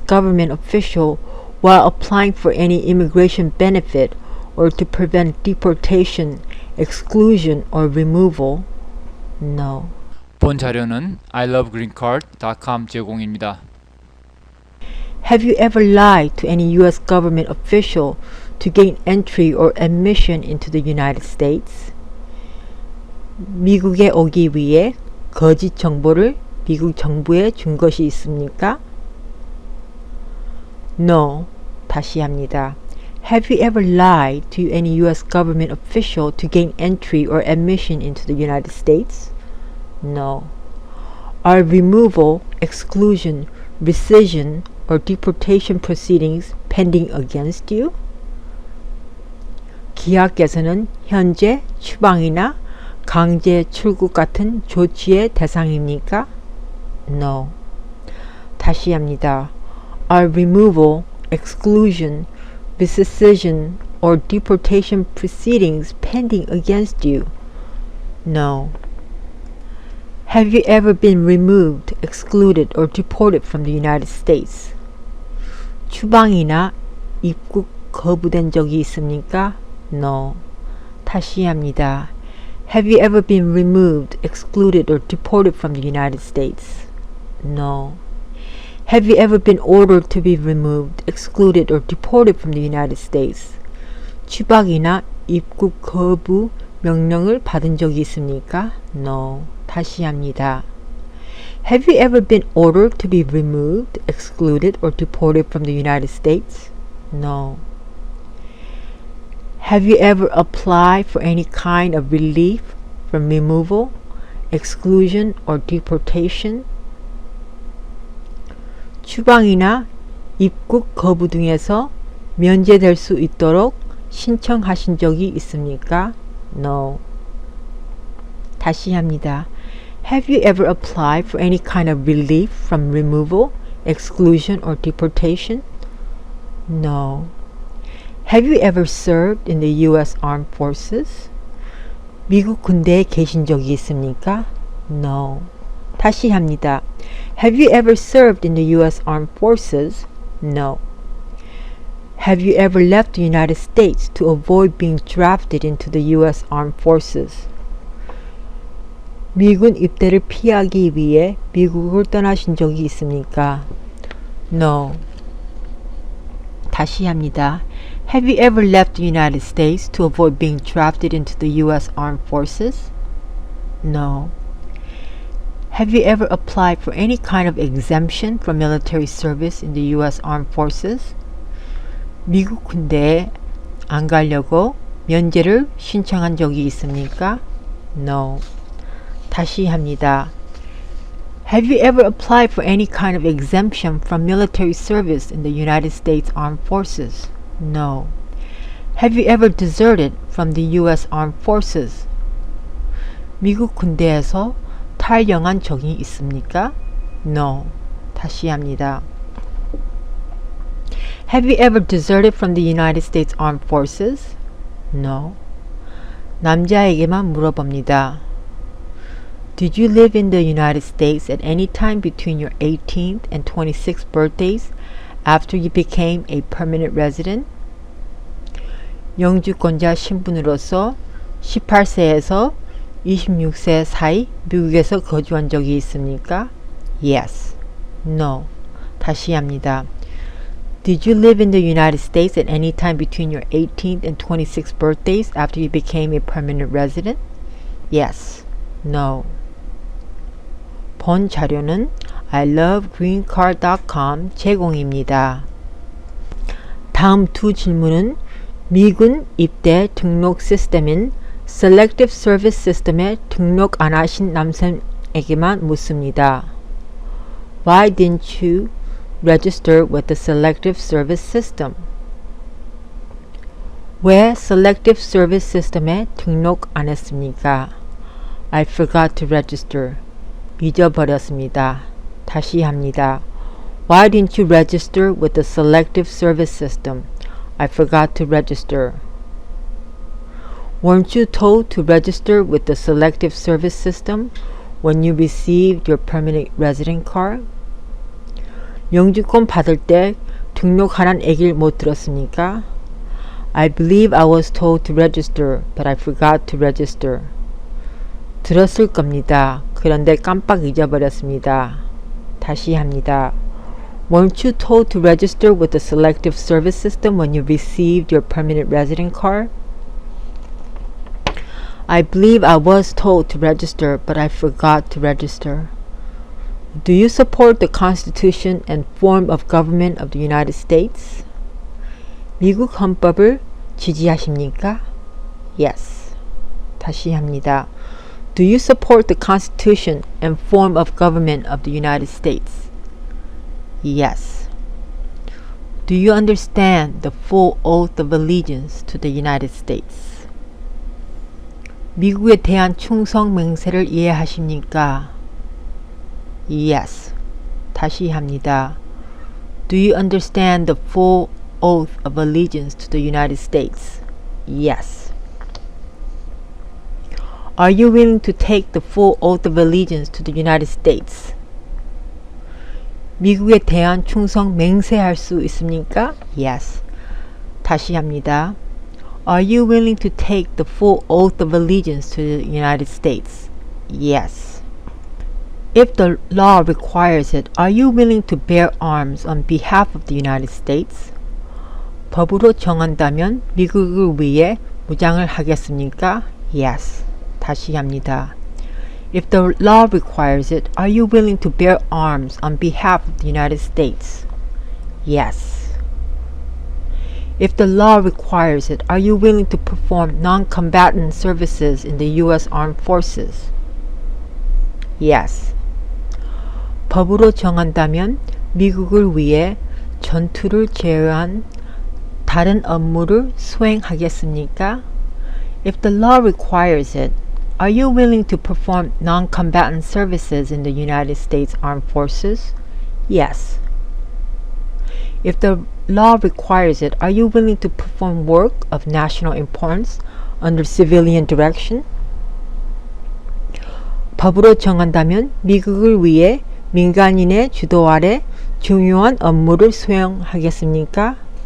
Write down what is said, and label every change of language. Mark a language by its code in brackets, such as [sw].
[en] government official while applying for any immigration benefit or to prevent deportation, exclusion, or removal? No. [ko] 본 자료는 ilovegreencard.com 제공입니다. [en] Have you ever lied to any U.S. government official to gain entry or admission into the United States? [ko] 미국에 오기 위해 거짓 정보를 미국 정부에 준 것이 있습니까? [en] No. [ko] 다시 합니다. [en] Have you ever lied to any U.S. government official to gain entry or admission into the United States? No. Are removal, exclusion, rescission, or deportation proceedings pending against you? [ko] 기하께서는 현재 추방이나 강제 출국 같은 조치의 대상입니까? [en] No. [ko] 다시 합니다. [en] Are removal, exclusion, rescission, or deportation proceedings pending against you? No. Have you ever been removed, excluded, or deported from the United States? [ko] 추방이나 입국 거부된 적이 있습니까? [en] No. [ko] 다시 합니다. [en] Have you ever been removed, excluded, or deported from the United States? No. Have you ever been ordered to be removed, excluded, or deported from the United States? [ko] 추방이나 입국 거부 명령을 받은 적이 있습니까? [en] No. [ko] 다시 합니다. [en] Have you ever been ordered to be removed, excluded, or deported from the United States? No. Have you ever applied for any kind of relief from removal, exclusion, or deportation? [ko] 추방이나 입국 거부 등에서 면제될 수 있도록 신청하신 적이 있습니까? [en] No. [ko] 다시 합니다. [en] Have you ever applied for any kind of relief from removal, exclusion, or deportation? No. Have you ever served in the U.S. Armed Forces? [ko] 미국 군대에 계신 적이 있습니까? [en] No. [ko] 다시 합니다. [en] Have you ever served in the U.S. Armed Forces? No. Have you ever left the United States to avoid being drafted into the U.S. Armed Forces? [ko] 미군 입대를 피하기 위해 미국을 떠나신 적이 있습니까? [en] No. [ko] 다시 합니다. [en] Have you ever left the United States to avoid being drafted into the U.S. Armed Forces? No. Have you ever applied for any kind of exemption from military service in the U.S. Armed Forces? [ko] 미국 군대에 안 가려고 면제를 신청한 적이 있습니까? [en] No. [ko] 다시 합니다. [en] Have you ever applied for any kind of exemption from military service in the United States Armed Forces? No. Have you ever deserted from the U.S. Armed Forces? [ko] 미국 군대에서 탈영한 적이 있습니까? [en] No. [ko] 다시 합니다. [en] Have you ever deserted from the United States Armed Forces? No. [ko] 남자에게만 물어봅니다. [en] Did you live in the United States at any time between your 18th and 26th birthdays after you became a permanent resident? [ko] 영주권자 신분으로서 18세에서 26세 사이 미국에서 거주한 적이 있습니까? [en] Yes. No. [ko] 다시 합니다. [en] Did you live in the United States at any time between your 18th and 26th birthdays after you became a permanent resident? Yes. No. [ko] 본 자료는 ilovegreencard.com 제공입니다. 다음 두 질문은 미군 입대 등록 시스템인 Selective Service System에 등록 안 하신 남성에게만 묻습니다. [en] Why didn't you register with the Selective Service System? [ko] 왜 Selective Service System에 등록 안 했습니까? [en] I forgot to register. [ko] 잊어버렸습니다. 다시 합니다. [en] Why didn't you register with the Selective Service System? I forgot to register. Weren't you told to register with the Selective Service System when you received your permanent resident card? [ko] 영주권 받을 때 등록하란 얘기를 못 들었습니까? [en] I believe I was told to register, but I forgot to register. [ko] 들었을 겁니다. 그런데 깜빡 잊어버렸습니다. 다시 합니다. [en] Weren't you told to register with the Selective Service System when you received your permanent resident card? I believe I was told to register, but I forgot to register. Do you support the Constitution and form of government of the United States? [ko] 미국 헌법을 지지하십니까? [en] Yes. [ko] 다시 합니다. [en] Do you support the Constitution and form of government of the United States? Yes. Do you understand the full oath of allegiance to the United States? [ko] 미국에 대한 충성 맹세를 이해하십니까? [en] Yes. [ko] 다시 합니다. [en] Do you understand the full oath of allegiance to the United States? Yes. Are you willing to take the full oath of allegiance to the United States? [ko] 미국에 대한 충성 맹세할 수 있습니까? [en] Yes. [ko] 다시 합니다. [en] Are you willing to take the full oath of allegiance to the United States? Yes. If the law requires it, are you willing to bear arms on behalf of the United States? [ko] 법으로 정한다면 미국을 위해 무장을 하겠습니까? [en] Yes. [ko] 다시 합니다. [en] If the law requires it, are you willing to bear arms on behalf of the United States? Yes. If the law requires it, are you willing to perform non-combatant services in the U.S. Armed Forces? Yes. [ko] 법으로 정한다면 미국을 위해 전투를 제외한 다른 업무를 수행하겠습니까? [en] If the law requires it, are you willing to perform non-combatant services in the United States Armed Forces? Yes. If the law requires it, are you willing to perform work of national importance under civilian direction? [ko] 법으로 정한다면 미국을 위해 민간인의 주도 아래 중요한 업무를 수행하겠습니까?